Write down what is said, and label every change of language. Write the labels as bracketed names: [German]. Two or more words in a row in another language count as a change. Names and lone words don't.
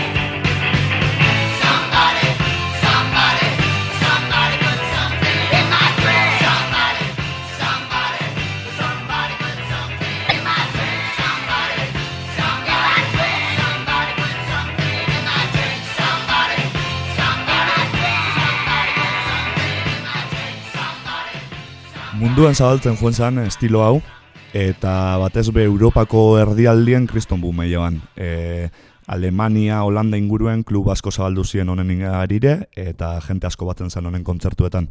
[English] Somebody put something in my drink. Somebody put something in my drink. Somebody put something in my drink. Somebody [Basque] Munduan zabaltzen joan zen estilo hau, eta batez be Europako erdialdien kriston bume joan. Alemania, Holanda inguruen klub asko zabaldu ziren honen arire, eta jente asko batzen zen honen kontzertuetan.